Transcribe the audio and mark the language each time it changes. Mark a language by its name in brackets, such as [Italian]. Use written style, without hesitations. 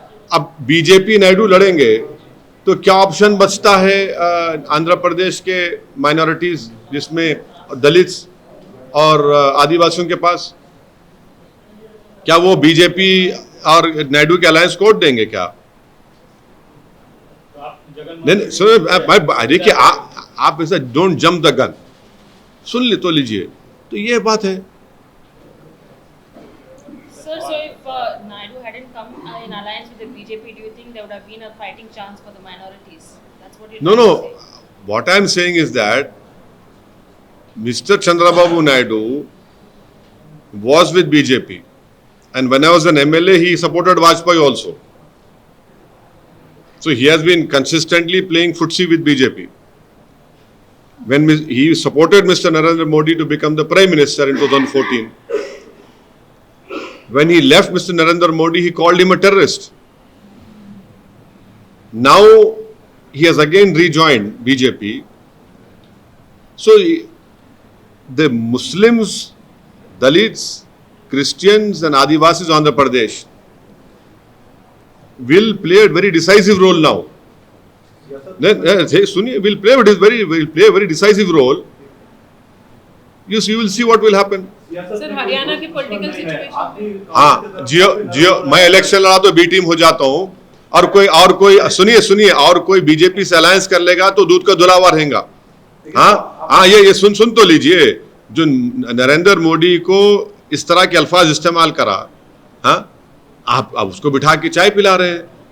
[Hindi] अब बीजेपी नायडू लड़ेंगे तो क्या ऑप्शन बचता है आंध्र प्रदेश के माइनॉरिटीज, जिसमें दलित्स और आदिवासियों के पास? क्या वो बीजेपी और नायडू के अलायंस को वोट देंगे क्या? नहीं, सुनो, देखिए, आप ऐसा [English] don't jump the gun, [Hindi] सुन ले तो लीजिए। तो ये बात है। [English] Sir, so if Naidu hadn't come in alliance with the BJP, do you think there would have been a fighting chance for the minorities? That's what you're No, trying no. to say. What I'm saying is that Mr. Chandrababu Naidu was with BJP, and when I was an MLA, he supported Vajpayee also. So he has been consistently playing footsie with BJP. When he supported Mr. Narendra Modi to become the Prime Minister in 2014, when he left Mr. Narendra Modi, he called him a terrorist. Now he has again rejoined BJP. So the Muslims, Dalits, Christians and Adivasis on Andhra Pradesh will play a very decisive role now. Sunni will play a very decisive role. You will see what will happen. [Hindi] Sir, Haryana की political situation, हाँ, जियो मैं election लड़ा तो B team हो जाता हूँ, और कोई सुनिए और कोई बीजेपी से अलायंस कर लेगा तो दूध का धुलावा रहेगा। हाँ, ये सुन तो लीजिए। जो नरेंद्र मोदी को इस तरह के अल्फाज इस्तेमाल करा, हाँ, आप उसको बिठा के चाय पिला रहे हैं।